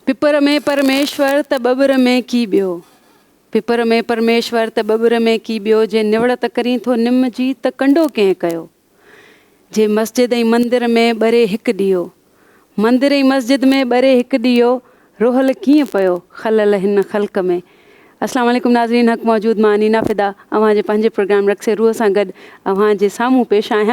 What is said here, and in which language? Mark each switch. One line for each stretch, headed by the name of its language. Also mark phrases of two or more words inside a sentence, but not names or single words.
Sindhi: पिपर में परमेश्वर त बबर में की बियो। पिपर में परमेश्वर त बबर में की बियो। जे निवड़त करी थो निम जी त कंडो कंहिं कयो। जे मस्जिद ऐं मंदिर में ॿरे हिकु ॾीओ। मंदिर ऐं मस्जिद में ॿरे हिकु ॾीओ। रोहल कीअं पियो खलल हिन ख़ल्क़ में। अस्सलाम वालेकुम नाज़रीन, हक़ मौजूद मां नीना फ़िदा अव्हां जे पंहिंजे प्रोग्राम रक्से रूह सां गॾु अव्हां जे साम्हूं पेश आहियां।